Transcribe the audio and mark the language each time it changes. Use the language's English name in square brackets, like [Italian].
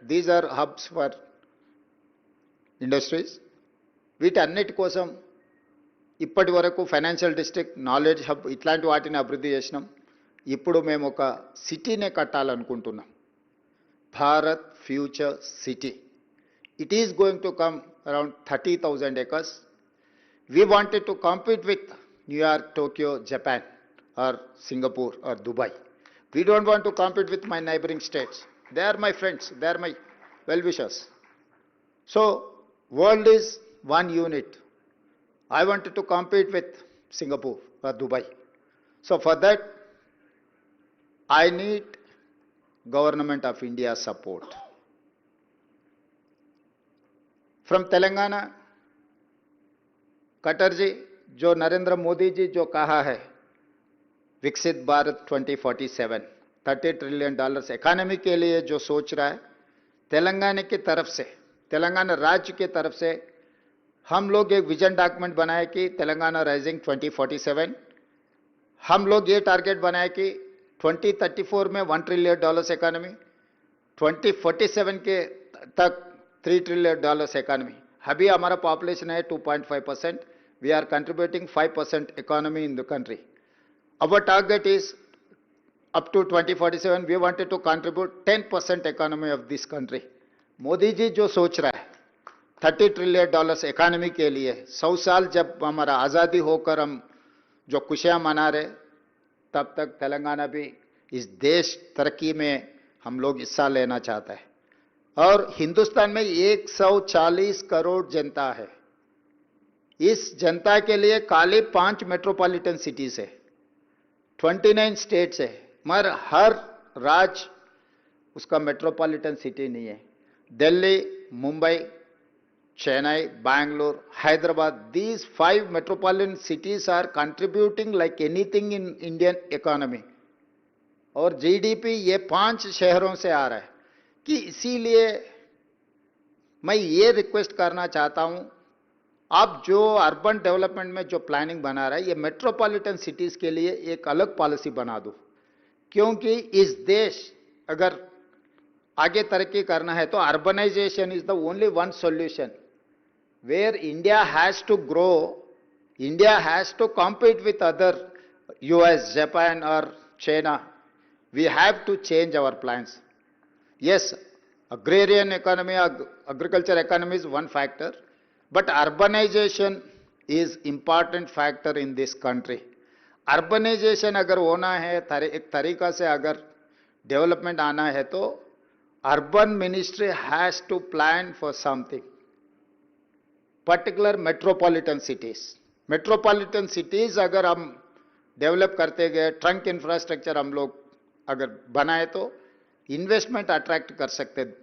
[English] These are hubs for industries. [Telugu] వీటన్నిటి కోసం ఇప్పటి వరకు ఫైనాన్షియల్ డిస్ట్రిక్ట్, నాలెడ్జ్ హబ్ ఇట్లాంటి వాటిని అభివృద్ధి చేసినాం. ఇప్పుడు మేము ఒక సిటీనే కట్టాలనుకుంటున్నాం, Bharat future city. [English] It is going to come around 30,000 acres. We wanted to compete with New York, Tokyo, Japan, or Singapore, or Dubai. We don't want to compete with my neighboring states. They are my friends. They are my well-wishers. So, world is one unit. I wanted to compete with Singapore or Dubai. So for that, I need Government of India support. From Telangana, [Hindi] cutter जी, जो नरेंद्र मोदी जी जो कहा है विकसित Bharat 2047 $30 trillion economy के लिए जो सोच रहा है, तेलंगाना की तरफ से, तेलंगाना राज्य की तरफ से हम लोग एक विजन डॉक्यूमेंट बनाए कि तेलंगाना राइजिंग 2047। हम लोग ये टारगेट बनाए कि 2034 में $1 ट्रिलियन इकोनॉमी, 2047 के तक $3 ट्रिलियन इकोनॉमी। अभी हमारा पॉपुलेशन है [English] 2.5%, we are contributing 5% economy in the country. Our target is up to 2047 we wanted to contribute 10% economy of this country. [Hindi] Modi ji जो सोच रहा है $30 ट्रिलियन इकोनॉमी के लिए, 100 साल जब हमारा आज़ादी होकर हम जो खुशियां मना रहे, तब तक तेलंगाना भी इस देश तरक्की में हम लोग हिस्सा लेना चाहता है। और हिंदुस्तान में 140 करोड़ जनता है। इस जनता के लिए खाली 5 मेट्रोपॉलिटन सिटीज है, 29 स्टेट्स है, मगर हर राज्य उसका मेट्रोपॉलिटन सिटी नहीं है। Delhi, Mumbai, Chennai, Bangalore, Hyderabad, [English] these 5 metropolitan cities are contributing like anything in Indian economy। [Hindi] और जीडीपी ये 5 शहरों से आ रहा है कि इसीलिए मैं ये रिक्वेस्ट करना चाहता हूं, आप जो अर्बन डेवलपमेंट में जो प्लानिंग बना रहा है, ये मेट्रोपॉलिटन सिटीज के लिए एक अलग पॉलिसी बना दो, क्योंकि इस देश अगर आगे तरक्की करना है तो [English] Urbanization is the only one solution. Where India has to grow, India has to compete with other US, Japan और China, we have to change our plans. Yes, agrarian economy, agriculture economy is one factor, but urbanization is important factor in this country। [Hindi] Urbanisation अगर होना है, एक तरीका से अगर development आना है, तो [English] urban ministry has to plan for something, [Hindi] particular metropolitan cities. Metropolitan cities अगर हम डेवलप करते गए, ट्रंक इंफ्रास्ट्रक्चर हम लोग अगर बनाए, तो इन्वेस्टमेंट अट्रैक्ट कर सकते हैं।